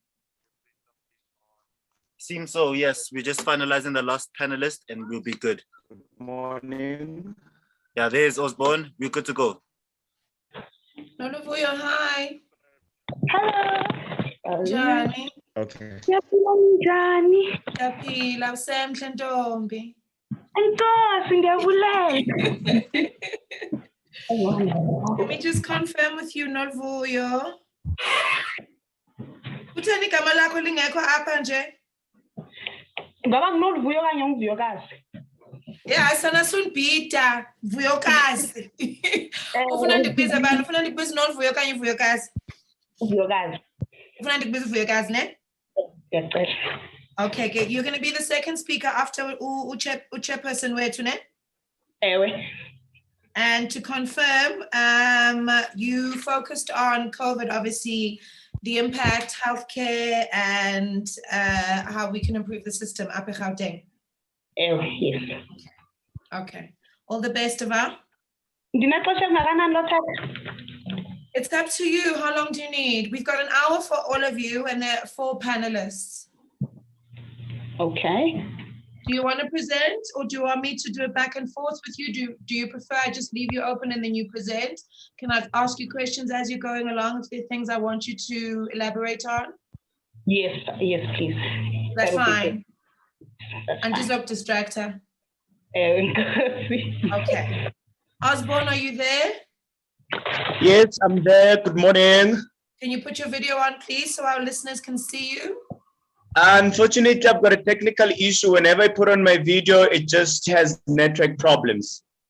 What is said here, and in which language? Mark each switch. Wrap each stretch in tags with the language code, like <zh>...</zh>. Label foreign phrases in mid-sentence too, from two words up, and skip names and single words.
<en>Seems so, yes. We're just finalizing the last panelist and we'll be good. Good morning. Yeah, there's Osborne. We're good to go. Noluvuyo, hi. Hello. Johnny. Okay.</en> <xh>Njani? Yaphila usemhle ntombi.</xh> <zu>Enkosi ngiyabulela.</zu> <en>Let me just confirm with you, Noluvuyo.</en> <xh>Kutheni igama lakho lingekho apha nje? Ngoba kunovuyo kanye ngivuyokazi. Yeah, sana sunbhida vuyokazi. Ufuna ndikubize bani? Ufuna ndikubize Noluvuyo kanye uvuyokazi? Uvuyokazi. Ufuna ndikubize uvuyokazi, ne?</xh> <zu>Ngiyacela.</zu> <en>Okay, good. You're going to be the second speaker after chairperson</en> <xh>wethu, ne? Ewe.</xh> <en>And to confirm, you focused on COVID, obviously, the impact, healthcare, and how we can improve the system up in Gauteng.</en> <xh>Ewe, yes.</xh> <en>Okay. All the best, Ava.</en> <xh>Ndinaxesha ngakanani lo tata?</xh> <en>It's up to you. How long do you need? We've got an hour for all of you, and there are 4 panelists. Okay. Do you want to present, or do you want me to do it back and forth with you? Do you prefer I just leave you open and then you present? Can I ask you questions as you're going along if there are things I want you to elaborate on? Yes, yes, please. That's That would be fine. good. That's And fine. just up distractor.</en> <xh>Ewe, Nkosi.</xh> <en>Okay. Osborne, are you there? Yes, I'm there. Good morning. Can you put your video on, please, so our listeners can see you? Unfortunately, I've got a technical issue. Whenever I put on my video, it just has network problems.</en>